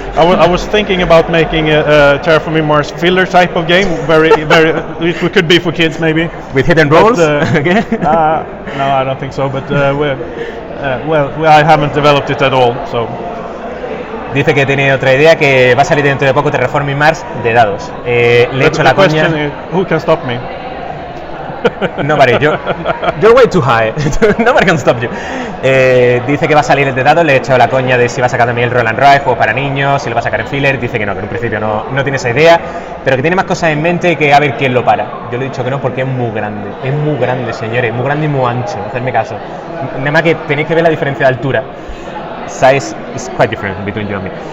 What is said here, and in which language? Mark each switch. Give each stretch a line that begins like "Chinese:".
English: I was thinking about making a Terraforming Mars filler type of game, very. It could be for kids maybe. With hidden rolls. Okay. No, I don't think so. But I haven't developed it at all. So.
Spanish: Dice que tiene otra idea, que va a salir dentro de poco Terraforming Mars de dados. Le he hecho la coña.
English: Is, who can stop me? Nobody, you're way too high. Nobody can stop you.
Spanish: Dice que va a salir el de dados. Le he hecho la coña de si va a sacar también el Roll and Ride, juego para niños, si lo va a sacar en filler. Dice que no, que en un principio no tiene esa idea, pero que tiene más cosas en mente y que a ver quién lo para. Yo le he dicho que no porque es muy grande, señores, muy grande y muy ancho, hacerme caso. Nada más que tenéis que ver la diferencia de altura.
English: Size is quite different between you and me.